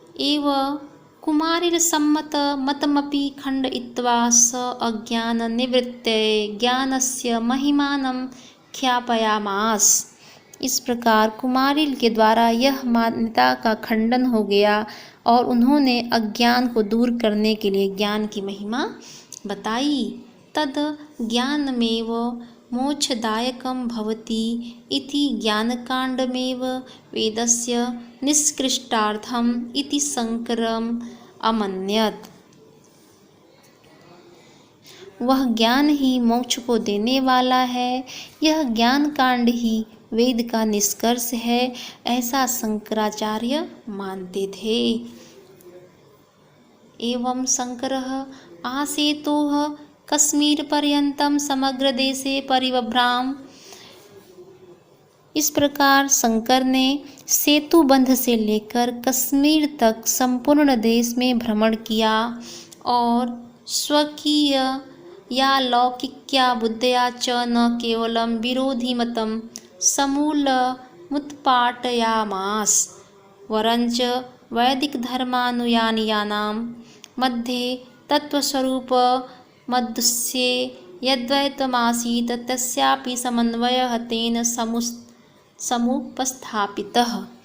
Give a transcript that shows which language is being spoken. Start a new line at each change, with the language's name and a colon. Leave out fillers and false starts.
Sanskrit: एव कुमारिलसम्मत मतमपि खण्डयित्वा स अज्ञान निवृत्तये ज्ञानस्य महिमानं ख्यापयामास।
Hindi: इस प्रकार कुमारिल के द्वारा यह मान्यता का खंडन हो गया और उन्होंने अज्ञान को दूर करने के लिए ज्ञान की महिमा बताई।
Sanskrit: तद ज्ञानमेव मोक्षदायकं भवति इति ज्ञानकाण्डमेव वेदस्य निष्कृष्टार्थम् इति शंकरम् अमन्यत।
Hindi: वह ज्ञान ही मोक्ष को देने वाला है, यह ज्ञान कांड ही वेद का निष्कर्ष है, ऐसा शंकराचार्य मानते थे।
Sanskrit: एवं शंकरः आसेतोः कश्मीरपर्यन्तं समग्र देशे परिव्राम।
Hindi: इस प्रकार शंकर ने सेतु बंध से लेकर कश्मीर तक संपूर्ण देश में भ्रमण किया
Sanskrit: और स्वकीय या लौकिक्या बुद्धया च न केवलं विरोधिमतं समूलमुत्पाटयामास वरञ्च वैदिकधर्मानुयायिनां मध्ये तत्त्वस्वरूपमदृश्ये यद्वैतमासीत् तस्यापि समन्वयः तेन समुपस्थापितः।